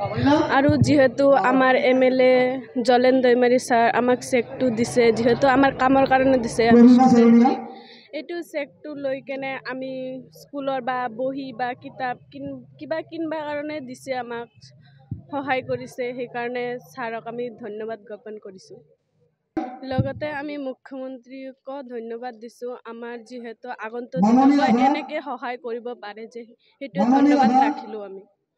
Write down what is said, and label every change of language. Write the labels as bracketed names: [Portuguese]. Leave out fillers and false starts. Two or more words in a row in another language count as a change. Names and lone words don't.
[Assamese] ঔৰ যেহেতু আমাৰ এমএলএ জলেন দৈমাৰী ছাৰ আমাক চেকটো দিছে, যেহেতু আমাৰ কামৰ কাৰণে দিছে, এটো চেকটো লৈ কেনে আমি স্কুলৰ বা বহী বা কিতাপ কিবা কিনিবা কাৰণে দিছে, আমাক সহায় কৰিছে, হেইকাৰণে ছাৰক আমি ধন্যবাদ জ্ঞাপন কৰিছো। লগতে আমি মুখ্যমন্ত্ৰীক ধন্যবাদ দিছো, আমাৰ যেহেতু আগন্তুক দিনত এনেকৈ সহায় কৰিব পাৰে যে হেতু ধন্যবাদ ৰাখিলো আমি।